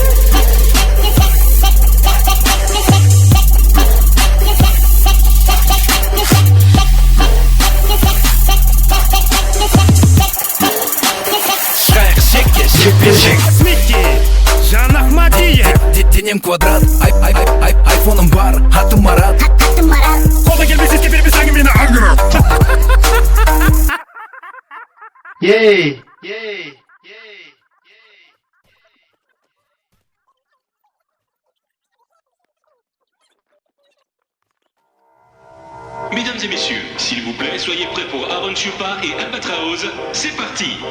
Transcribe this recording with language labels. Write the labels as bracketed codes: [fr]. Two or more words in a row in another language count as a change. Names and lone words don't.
[kk] Смитти, Жан Ахмадиев. Денем квадрат, айфоным бар, атым Марат. Қолдан келмес еске бермес әңгімені аңырап. Yay. [fr] Mesdames et messieurs, s'il vous plaît, soyez prêts pour Aaron Chupa et Albatraoz.